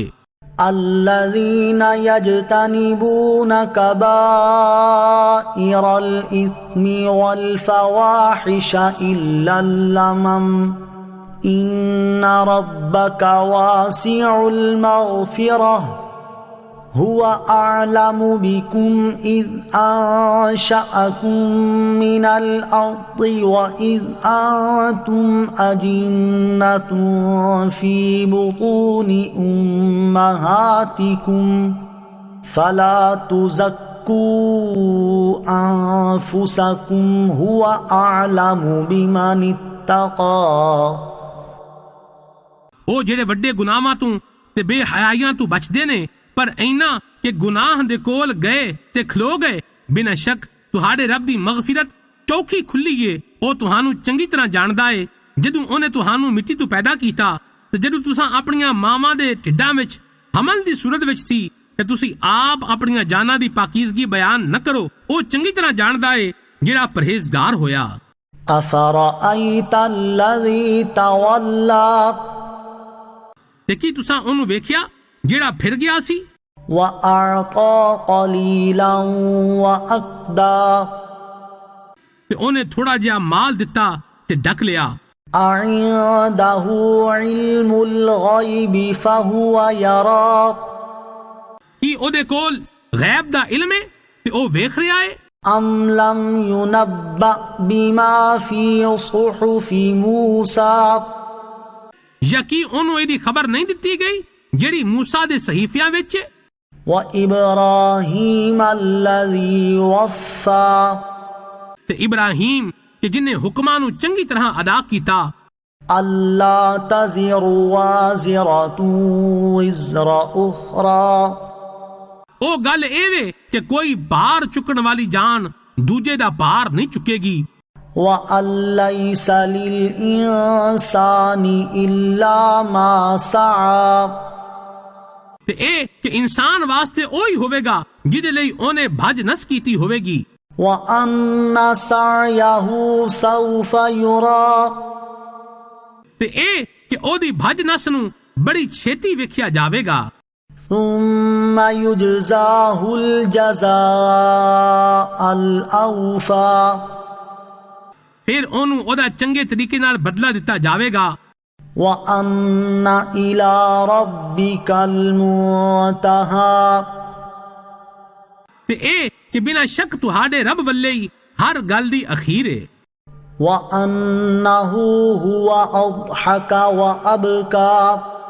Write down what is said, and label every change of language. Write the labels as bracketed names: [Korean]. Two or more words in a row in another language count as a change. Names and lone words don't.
[Arabic] الذين يجتنبون كبائر الإثم والفواحش إلا اللمم إن ربك واسع المغفرة هو أعلم بكم إذ أنشأكم من الأرض وإذ أنتم أجنة في بطون أمهاتكم فلا تزكوا أنفسكم هو أعلم بمن اتقى۔ [Punjabi] او جڑے وڈے گناہاں تو تے بے حیائیاں تو بچ دے نے، پر اینا کہ گناہ دے کول گئے تے کھلو گئے۔ بنا شک تہاڈے رب دی مغفرت چوکھی کھلی ہے۔ او تہانوں چنگی طرح جاندا ہے۔ جدوں اونے تہانوں مٹی تو پیدا کیتا تے جدوں تساں اپنیاں ماواں دے ٹھڈاں وچ حمل دی صورت وچ سی تے تسی آپ اپنیاں جاناں دی پاکیزگی بیان نہ کرو۔ او چنگی طرح جاندا ہے جڑا پرہیزگار ہویا۔ [Arabic] أفرأيت الذي تولى [Punjabi] تے کی تساں اونوں ویکھیا جیڑا پھر گیا سی [Arabic] وأعطى قليلا وأكدى [Punjabi] تے اونے تھوڑا جہا مال دتا تے ڈک لیا [Arabic] أعنده علم الغيب فهو يرى [Punjabi] کی او دے کول غیب دا علم ہے تے او ویکھ رہا ہے [Arabic] أم لم ينبأ بما في صحف موسى [Punjabi] یا کی اونوں ایدی خبر نہیں دتی گئی جیڑی موسیٰ دے صحیفیاں وچ [Arabic] وإبراهيم الذي وفى [Punjabi] تے ابراہیم کہ جن نے حکماں نو چنگی طرح ادا کیتا [Arabic] ألا تزر وازرة وزر أخرى [Punjabi] او گل ایوے کہ کوئی بار چکن والی جان دوجے دا بار نہیں چکے گی [Arabic] وأن ليس للإنسان إلا ما سعى [Punjabi] تے اے کہ انسان واسطے اوہی ہوئے گا جدے لئی اونے بھج نس کیتی ہوئے گی [Arabic] وأن سعيه سوف يرى [Punjabi] تے اے کہ او دی بھج نس نو بڑی چھیتی ویکھیا جاوے گا [Arabic] ثم يجزاه الجزاء الأوفى [Punjabi] پھر اونوں او دا چنگے طریقے نال بدلہ دتا جاوے گا [Arabic] وأن إلى ربك المنتهى [Punjabi] تے اے کہ بنا شک تہاڈے رب والے ہی ہر گل دی اخیر ہے [Arabic] وأنه هو أضحك وأبكى